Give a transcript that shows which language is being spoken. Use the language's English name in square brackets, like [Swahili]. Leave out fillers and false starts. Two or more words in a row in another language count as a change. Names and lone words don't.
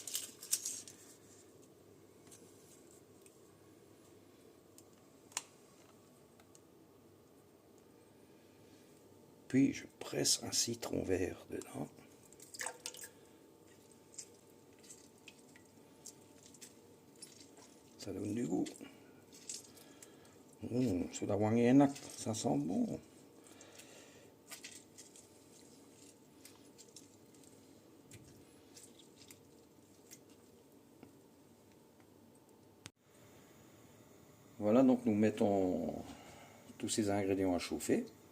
[French] Puis je presse un citron vert dedans. Ça donne du goût. [Indonesian] Sudah wangi enak, [French] ça sent bon. Voilà, donc nous mettons tous ces ingrédients à chauffer.